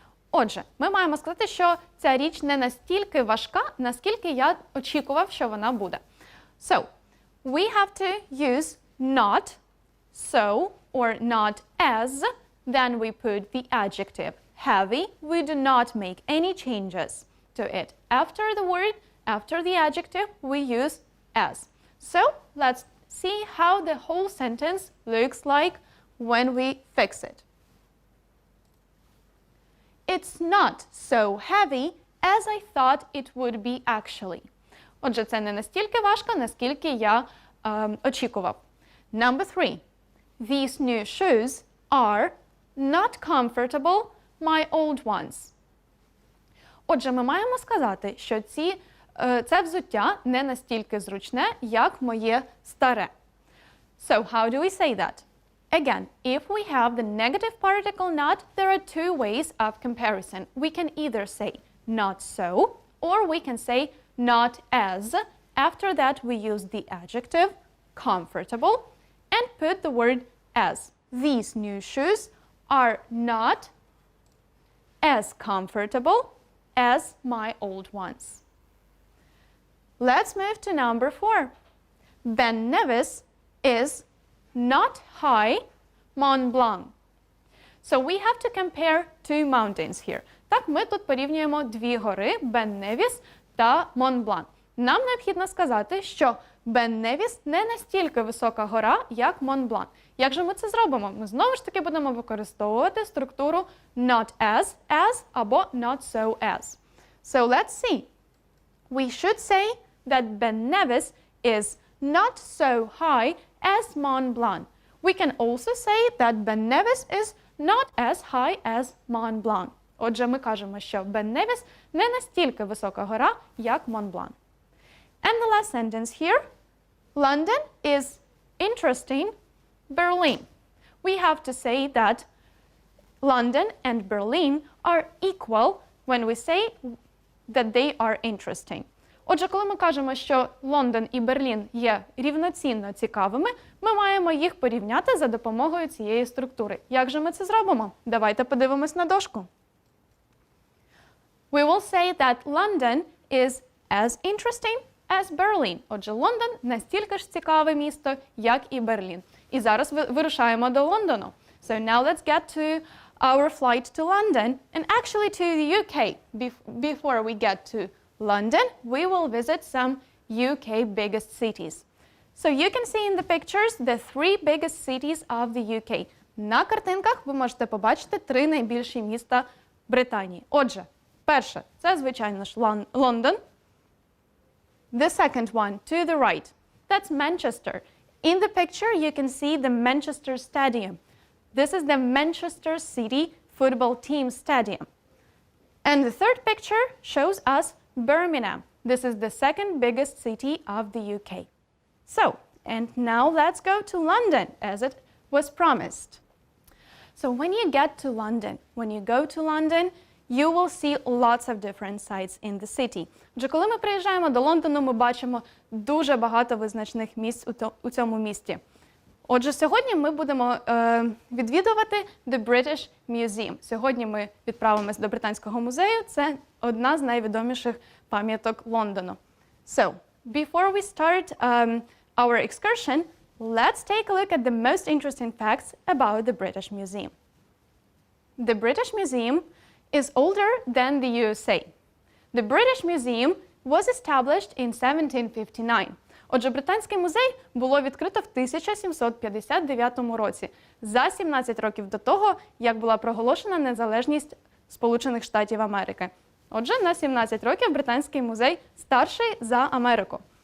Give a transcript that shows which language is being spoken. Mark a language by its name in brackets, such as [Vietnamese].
[Ukrainian] Отже, ми маємо сказати, що ця річ не настільки важка, наскільки я очікував, що вона буде. [English] So, we have to use not so or not as, then we put the adjective heavy. We do not make any changes to it. After the word, after the adjective, we use as. So, let's see how the whole sentence looks like when we fix it. It's not so heavy as I thought it would be actually. [Ukrainian] Отже, це не настільки важко, наскільки я очікував. [English] Number 3. These new shoes are not comfortable, my old ones. [Ukrainian] Отже, ми маємо сказати, що це взуття не настільки зручне, як моє старе. [English] So, how do we say that? Again, if we have the negative particle not, there are two ways of comparison. We can either say not so, or we can say not as. After that, we use the adjective comfortable and put the word as. These new shoes are not as comfortable as my old ones. Let's move to number 4. Ben Nevis is not high Mont Blanc. So we have to compare two mountains here. [Ukrainian] Так, ми тут порівнюємо дві гори, Ben Nevis та Mont Blanc. Нам необхідно сказати, що Ben Nevis не настільки висока гора, як Mont Blanc. Як же ми це зробимо? Ми знову ж таки будемо використовувати структуру not as або not so as. [English] So let's see. We should say that Ben Nevis is not so high as Mont Blanc. We can also say that Ben Nevis is not as high as Mont Blanc. [Ukrainian] Отже, ми кажемо, що Бен Невіс не настільки висока гора, як Монблан. [English] And the last sentence here. London is interesting Berlin. We have to say that London and Berlin are equal when we say that they are interesting. [Ukrainian] Отже, коли ми кажемо, що Лондон і Берлін є рівноцінно цікавими, ми маємо їх порівняти за допомогою цієї структури. Як же ми це зробимо? Давайте подивимось на дошку. [English] We will say that London is as interesting as Berlin. [Ukrainian] Отже, Лондон настільки ж цікаве місто, як і Берлін. І зараз вирушаємо до Лондону. [English] So now let's get to our flight to London and actually to the UK. Before we get to London, we will visit some UK biggest cities. So you can see in the pictures the 3 biggest cities of the UK. [Ukrainian] На картинках ви можете побачити 3 найбільші міста Британії. Отже, перше, це, звичайно ж, Лондон. [English] The second one, to the right, that's Manchester. In the picture, you can see the Manchester Stadium. This is the Manchester City football team stadium. And the third picture shows us Birmingham. This is the second biggest city of the UK. So, and now let's go to London, as it was promised. So when you get to London, when you go to London, you will see lots of different sites in the city. [Ukrainian] Отже, коли ми приїжджаємо до Лондону, ми бачимо дуже багато визначних місць у цьому місті. Отже, сьогодні ми будемо відвідувати The British Museum. Сьогодні ми відправимось до Британського музею. Це одна з найвідоміших пам'яток Лондону. [English] So, before we start our excursion, let's take a look at the most interesting facts about the British Museum. The British Museum is older than the USA. The British Museum was established in 1759. [Ukrainian] Отже, Британський музей було відкрито в 1759 році, за 17 років до того, як була проголошена незалежність Сполучених Штатів Америки. Отже, на 17 років Британський музей старший за Америку.